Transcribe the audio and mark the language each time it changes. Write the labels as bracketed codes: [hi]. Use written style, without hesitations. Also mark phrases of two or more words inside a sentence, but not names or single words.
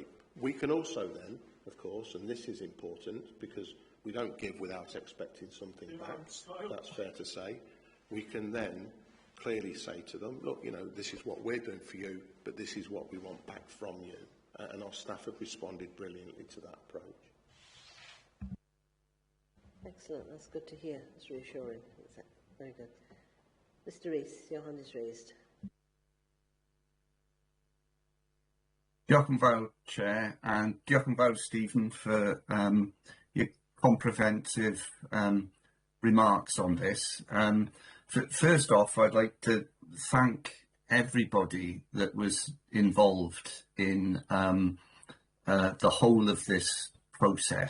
[en] We can also then, of course, and this is important because we don't give without expecting something back, that's fair to say, we can then clearly say to them, look, this is what we're doing for you, but this is what we want back from you. And our staff have responded brilliantly to that approach. Excellent, that's good to hear. It's reassuring. Very good. Mr. Rees, your hand is raised. [cy] Diolch yn fawr, [en] Chair, and [cy] diolch yn fawr, [en] Stephen, for your comprehensive remarks on this. First off, I'd like to thank everybody that was involved in the whole of this process.